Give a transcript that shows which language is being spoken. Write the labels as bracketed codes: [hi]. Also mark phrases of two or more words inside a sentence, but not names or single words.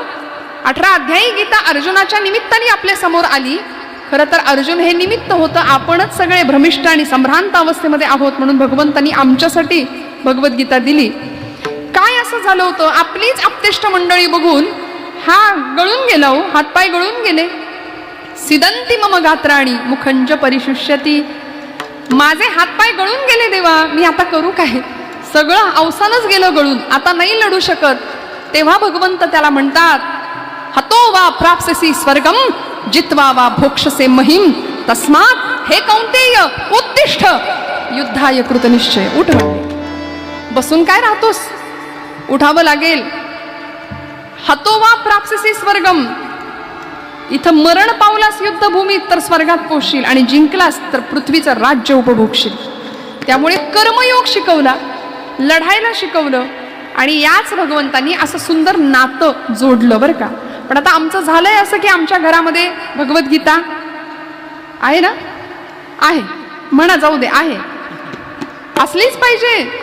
[mr] 18 अध्यायी गीता अर्जुनाच्या निमित्ताने आपल्या समोर आली. खरं तर अर्जुन हे निमित्त होतं, आपणच सगळे भ्रमिष्ट आणि संभ्रांत अवस्थेमध्ये आहोत म्हणून भगवंतांनी आमच्यासाठी भगवद्गीता दिली. काय असं झालं होतं, आपलीच आपतेष्ट मंडळी बघून हा गळून गेला हो, हातपाय गळून गेले. [sa] सिदंती मम गात्राणी मुखंज परिशुष्यती, [mr] माझे हातपाय गळून गेले देवा, मी आता करू काय? सगळं अवसानच गेलं गळून, आता नाही लढू शकत. तेव्हा भगवंत त्याला म्हणतात, [sa] हतो वा प्राप्स्यसि स्वर्गम जित्वा वा भोक्षसे महिम, तस्मात् हे कौंतेय उत्तिष्ठ, युद्धाय कृतनिश्चय. [mr] उठ म्हणले. बसून काय राहतोस, उठावं लागेल. [sa] हतोवा प्राप्स्यसि स्वर्गम. [mr] इथं मरण पावलास युद्धभूमीत तर स्वर्गात पोहोचशील, आणि जिंकलास तर पृथ्वीचं राज्य उपभोगशील. त्यामुळे कर्मयोग शिकवला, लढायला शिकवलं, आणि याच भगवंतांनी असं सुंदर नातं जोडलं बरं का. पण आता आमचं झालंय असं की आमच्या घरामध्ये भगवद्गीता आहे ना, आहे म्हणा, जाऊ दे, आहे, असलीच पाहिजे.